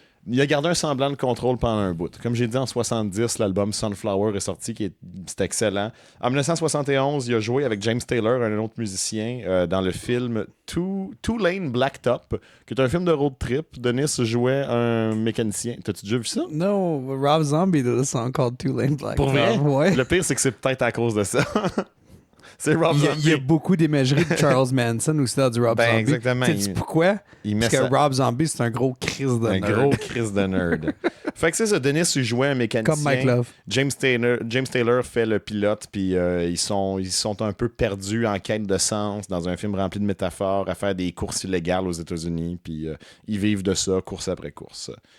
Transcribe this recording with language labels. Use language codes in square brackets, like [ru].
[fr] Il a gardé un semblant de contrôle pendant un bout. Comme j'ai dit, en 70, l'album Sunflower est sorti, c'est excellent. En 1971, il a joué avec James Taylor, un autre musicien, dans le film Two Lane Blacktop, qui est un film de road trip. Dennis jouait un mécanicien. T'as-tu déjà vu ça? [en] No, Rob Zombie did a song called Two Lane Blacktop. [fr] Pour vrai? Ouais. Le pire, c'est que c'est peut-être à cause de ça. C'est Rob Zombie. Il y a beaucoup d'imagerie de Charles Manson aussi dans du Rob Zombie. Exactement. Sais-tu pourquoi? Parce que Rob Zombie, c'est un gros crise de nerd. Un gros crise de nerd. Fait que c'est ça, Dennis jouait un mécanicien. Comme Mike Love. James Taylor fait le pilote, puis ils sont un peu perdus en quête de sens dans un film rempli de métaphores, à faire des courses illégales aux États-Unis, puis ils vivent de ça, course après course.